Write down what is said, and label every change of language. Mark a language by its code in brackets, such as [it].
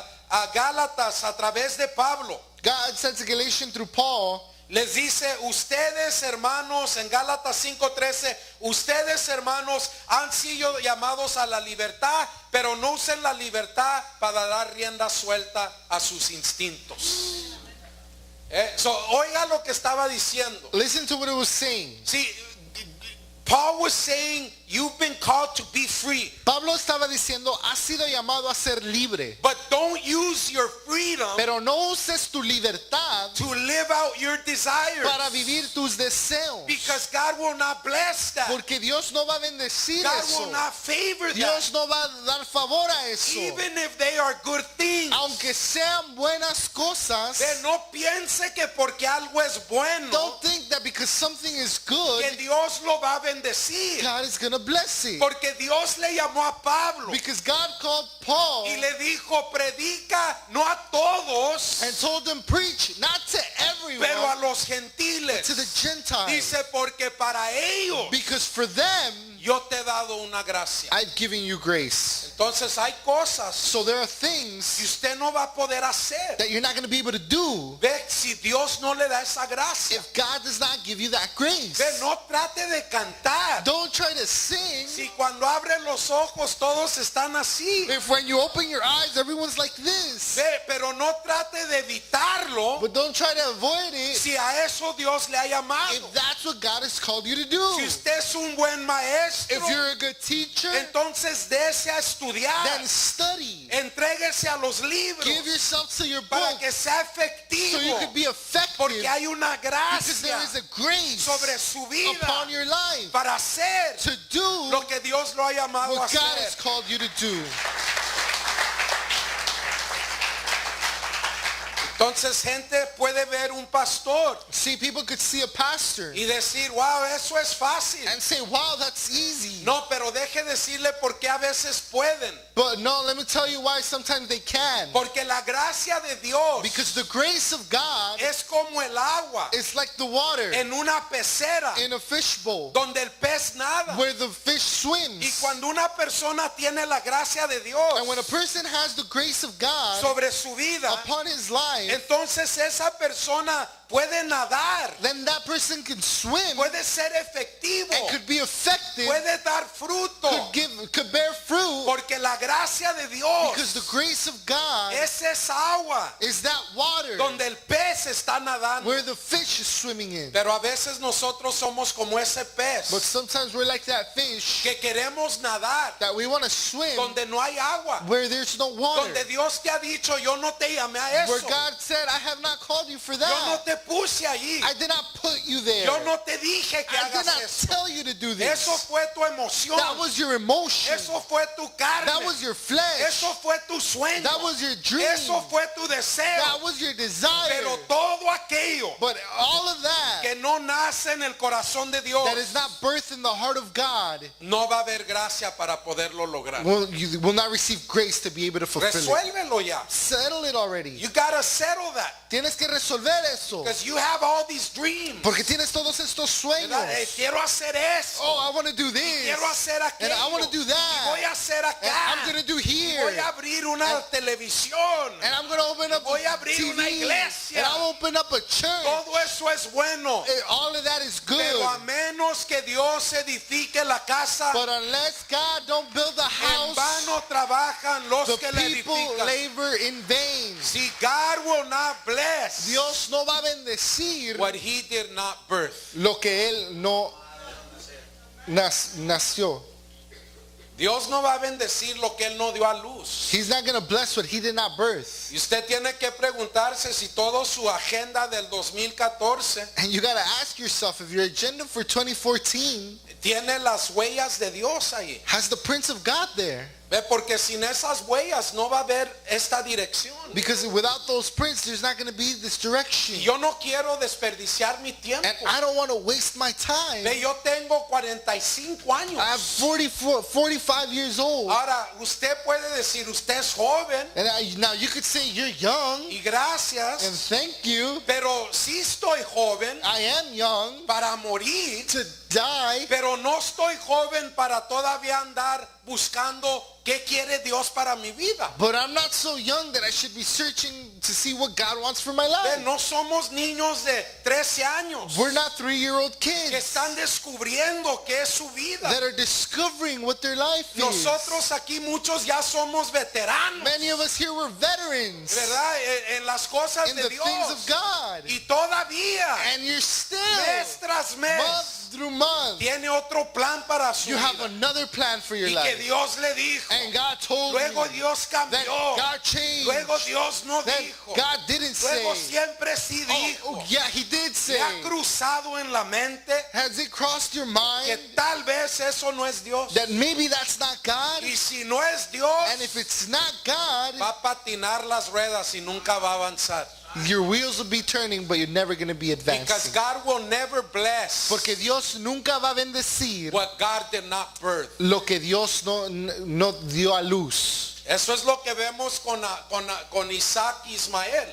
[es] a Gálatas a través de Pablo. [en] God said to Galatians through Paul, [es] Les dice, ustedes hermanos, en Gálatas 5:13, ustedes hermanos han sido llamados a la libertad, pero no usen la libertad para dar rienda suelta a sus instintos. Oiga lo que estaba diciendo. [en] listen to what it was saying. See, Paul was saying, you've been called to be free, [es] Pablo estaba diciendo, has sido llamado a ser libre, [en] but don't use your freedom [es] pero no uses tu libertad [en] to live out your desires, [es] para vivir tus deseos, [en] because God will not bless that. [es] porque Dios no va a bendecir [en] God [es] eso. [en] will not favor that. [es] Dios no va a dar favor a eso. [en] Even if they are good things. [es] Aunque sean buenas cosas, No piense que porque algo es bueno, [en] don't think that because something is [es] que [en] good, [es] Dios lo va a bendecir. [en] God is going to bless it. [es] Porque Dios le llamó a Pablo [en] Because God called Paul [es] y le dijo, predica no a todos, [en] and told him, preach, not to [es] pero a [en] everyone, [es] los [en] to [es] gentiles. [en] the Gentiles. [es] Dice, porque para ellos [en] Because for them, [es] yo te he dado una gracia. [en] I've given you grace. [es] Entonces hay cosas [en] So there are [es] que [en] things [es] usted no va a poder hacer. [en] that you're not going to be able to do [es] Ve, si Dios no le da esa gracia. [en] if God does not give you that grace. [es] Ve, no trate de cantar. [en] Don't try to sing [es] Si cuando abren los ojos todos están así. [en] if when you open your eyes, everyone's like this. [es] Ve, pero no trate de evitarlo [en] But don't try to avoid it [es] si a eso Dios le ha llamado. [en] if that's what God has called you to [es] Si [en] do. [es] usted es un buen maestro, [en] If you're a good teacher, [es] entonces dése a estudiar. [en] then study. [es] Entréguese a los libros [en] Give yourself to your [es] para [en] book [es] que sea [en] so you [es] efectivo. [en] could be effective [es] Porque hay una [en] because [es] gracia [en] there is a grace [es] sobre su vida [en] upon your life [es] para hacer [en] to do [es] lo que Dios lo ha llamado a [en] what God has [es] hacer. [en] called you to do. [es] Entonces gente puede ver un pastor [en] See, people could see a pastor [es] y decir, wow, eso es fácil. [en] and say, wow, that's easy. [es] No, pero deje decirle por qué a veces pueden. [en] But no, let me tell you why sometimes they can. [es] Porque la gracia de Dios [en] Because the grace of God [es] es como el agua [en] is like the water [es] en una pecera [en] in a fishbowl [es] donde el pez nada. [en] where the fish [es] Y [en] swims. [es] cuando una persona tiene la gracia de Dios [en] And when a person has the grace of God [es] sobre su vida, [en] upon his life, [es] entonces esa persona puede nadar, [en] then that person can swim [es] puede ser efectivo, [en] and could be effective, [es] puede dar fruto, [en] could bear fruit, [es] porque la gracia de Dios [en] because the grace of God [es] es esa agua [en] is that water [es] donde el pez está nadando. [en] where the fish is swimming in. [es] Pero a veces nosotros somos como ese [en] But [es] pez [en] sometimes we're like that fish [es] que queremos nadar [en] that we want to swim [es] donde no hay agua, [en] where there's no water, [es] donde Dios te ha dicho, yo no te llamé a [en] where [es] eso, [en] God said, I have not called you for [es] yo no [en] that. [es] te puse allí, [en] I did not put you there. [es] yo no te dije que [en] I did [es] hagas [en] not [es] eso. [en] tell you to do [es] Eso [en] this. [es] fue tu emoción, [en] That was your emotion. [es] eso fue tu carne, [en] That was your flesh. [es] eso fue tu sueño, [en] That was your dream. [es] eso fue tu deseo. [en] That was your desire. [es] Pero todo aquello [en] But all of that [es] que no nace en el corazón de Dios, [en] that is not birthed in the heart of God [es] no va a haber gracia para poderlo lograr. [en] you will not receive grace to be able to fulfill it. [es] Resuélvelo ya. [en] Settle it already. You gotta settle that. [es] Tienes que resolver eso. [en] Because you have all these dreams. [es] Porque tienes todos estos sueños. ¿Verdad? Quiero hacer eso. [en] Oh, I want to do this. [es] Quiero hacer [en] And [es] aquello. [en] I want to do [es] Y [en] that. [es] voy a hacer [en] And [es] acá. [en] I'm going to do [es] Y [en] here. [es] voy a abrir una televisión. [en] And I'm going to open up [es] Voy a abrir [en] TV. [es] una iglesia. [en] And I'll open up a church. [es] Todo eso es bueno. [en] All of that is good. [es] Pero a menos que Dios edifique la casa, [en] But unless God don't build the [es] en [en] house, [es] vano trabajan los [en] the [es] que la [en] people [es] edifican. [en] labor in vain. See, God will not bless [es] Dios no va a bendecir [en] what he did not birth. [es] lo que él no nació. Dios no va a bendecir lo que él no dio a luz. [en] He's not going to bless what he did not birth. [es] Y usted tiene que preguntarse si toda su agenda del 2014 [en] And you got to ask yourself if your agenda for 2014 [es] tiene las huellas de Dios ahí. [en] has the Prince of God there. [es] Ve, porque sin esas huellas no va a haber esta dirección. [en] Because without those prints, there's not going to be this direction. [es] Y yo no quiero desperdiciar mi tiempo. [en] And I don't want to waste my time. [es] Ve, yo tengo 45 años. [en] I have 45 years old. [es] Ahora, usted puede decir, usted es joven [en] And now you could say you're young. [es] y [en] And [es] gracias, [en] thank you. [es] pero sí estoy joven [en] I am young [es] para morir [en] to die, [es] pero no estoy joven para todavía andar buscando qué quiere Dios para mi vida. [en] but I'm not so young that I should be searching to see what God wants for my [es] Ve, [en] life. [es] no somos niños de 13 años [en] We're not 3-year-old [es] que [en] kids [es] están descubriendo qué es su vida. [en] that are discovering what their life is. [es] Nosotros aquí muchos ya somos veteranos, [en] Many of us here were veterans [es] ¿verdad? En las cosas [en] in [es] de [en] the things [es] Dios. [en] of God. [es] Y todavía, [en] And you're still, [es] mes tras mes, [en] month through month, [es] tiene otro plan para su [en] you have [es] vida. [en] another plan for your [es] Y que [en] life. [es] Dios le dijo. [en] And God told [es] Luego [en] you [es] Dios [en] that [es] cambió. [en] God changed. [es] Luego Dios no [en] That [es] dijo. [en] God didn't [es] Luego [en] say. [es] siempre sí dijo. [en] Oh, yeah, he did [es] ¿Le [en] say. [es] ha cruzado en la mente [en] Has it crossed your [es] que [en] mind [es] tal vez eso no es Dios? [en] that maybe that's not God? [es] Y si no es Dios, [en] And if it's not God, [es] va a patinar las ruedas y nunca va a avanzar. [en] your wheels will be turning, but you're never going to be Because advancing. God will never bless [es] Porque Dios nunca va a bendecir [en] what God did not birth. [es] lo que Dios no dio a luz. Eso es lo que vemos con Isaac y Ismael.